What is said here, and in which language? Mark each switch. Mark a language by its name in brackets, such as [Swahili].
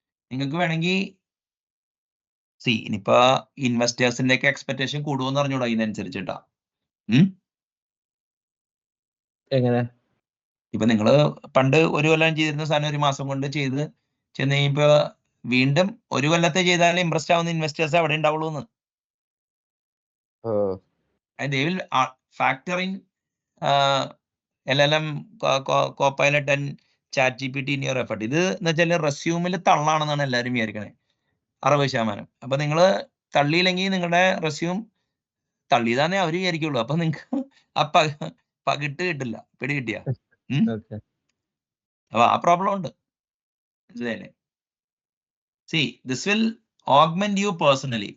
[Malayalam] നിങ്ങൾക്ക് വേണമെങ്കിൽ ഇനിയിപ്പോ ഇൻവെസ്റ്റേഴ്സിന്റെ ഒക്കെ എക്സ്പെക്ടേഷൻ കൂടുമെന്ന് പറഞ്ഞൂടാ ഇതിനനുസരിച്ചിട്ടാ. എങ്ങനെ? ഇപ്പൊ നിങ്ങള് പണ്ട് ഒരു കൊല്ലം ചെയ്തിരുന്ന സാധനം ഒരു മാസം കൊണ്ട് ചെന്ന് കഴിയുമ്പോ വീണ്ടും ഒരു കൊല്ലത്തെ ചെയ്താലേ ഇംപ്രസ്ഡ് ആവുന്ന ഇൻവെസ്റ്റേഴ്സ് അവിടെ ഉണ്ടാവുള്ളൂ എന്ന്. [English] they will factor in LLM, Copilot and ChatGPT in your effort. [Malayalam] ഇത് എന്ന് വെച്ചാൽ റെസ്യൂമിൽ തള്ളാണെന്നാണ് എല്ലാവരും വിചാരിക്കണേ, 60%. അപ്പൊ നിങ്ങൾ തള്ളിയില്ലെങ്കിൽ നിങ്ങളുടെ റെസ്യൂം തള്ളിയതാന്നേ അവർ വിചാരിക്കുള്ളൂ. അപ്പൊ നിങ്ങൾക്ക് ആ പകിട്ട് കിട്ടില്ല, പിടി കിട്ടിയ. അപ്പൊ ആ പ്രോബ്ലം ഉണ്ട്. മനസ്സിലായില്ലേ? [English] This will augment you personally.